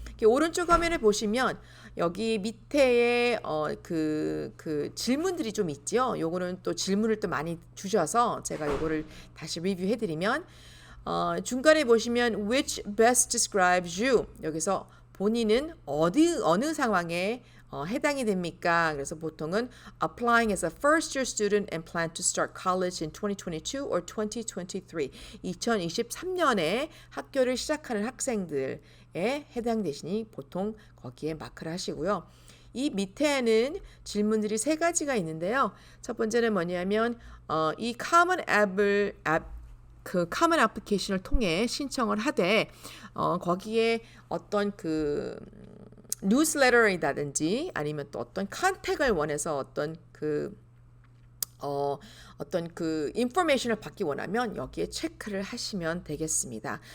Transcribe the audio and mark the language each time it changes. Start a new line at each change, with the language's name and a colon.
Korean: 오른쪽 화면에 보시면 여기 밑에에 그 질문들이 좀 있죠. 요거는 또 질문을 또 많이 주셔서 제가 요거를 다시 리뷰해드리면 중간에 보시면
English: which best describes you
Korean: 여기서 본인은 어느 상황에 해당이 됩니까? 그래서 보통은
English: applying as a first year student and plan to start college in 2022 or 2023.
Korean: 2023년에 학교를 시작하는 학생들에 해당되시니 보통 거기에 마크를 하시고요. 이 밑에는 질문들이 세 가지가 있는데요. 첫 번째는 뭐냐면 이 common 앱을 그 common application을 통해 신청을 하되 거기에 어떤 그 뉴스레터이라든지 아니면 또 어떤 컨택을 원해서 어떤 그 인포메이션을 받기 원하면 여기에 체크를 하시면 되겠습니다.